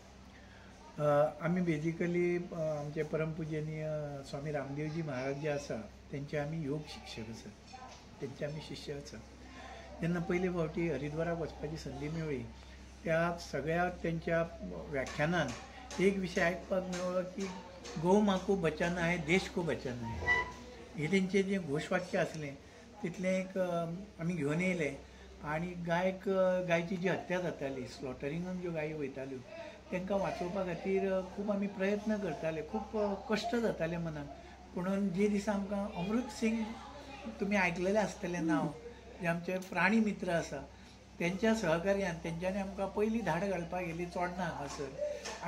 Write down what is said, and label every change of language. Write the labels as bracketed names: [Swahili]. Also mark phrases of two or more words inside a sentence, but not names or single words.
[Konkani] आमी बेजिकली आमचे परमपूजनीय स्वामी रामदेवजी महाराज जे आसा तेंचे आमी योग शिक्षक आसात, तेंचे आमी शिष्य आसात. जेन्ना पयले फावटी हरिद्वाराक वचपाची संदी मेळ्ळी त्या सगळ्या तेंच्या व्याख्यानांत एक विशय आयकपाक मेळ्ळो की [Hindi] गौ माँ को बचाना है, देश को बचाना है. [Konkani] हे तेंचें जें घोशवाक्य आसलें तितलें एक आमी घेवन येयले. आनी गायची जी हत्या जाताली, स्लॉटरिंगान ज्यो गायी वयताल्यो तांकां वाचोवपा खातीर खूब आमी प्रयत्न करताले. खूब कश्ट जाताले मनाक. पुणून जे दिसा आमकां अमृत सिंग तुमी आयकलेलें आसतलें नांव, जे आमचे प्राणी मित्र आसा तेंच्या सहकार्यान तेंच्यांनी आमकां पयली धाड घालपाक गेली चोडणा हांगासर.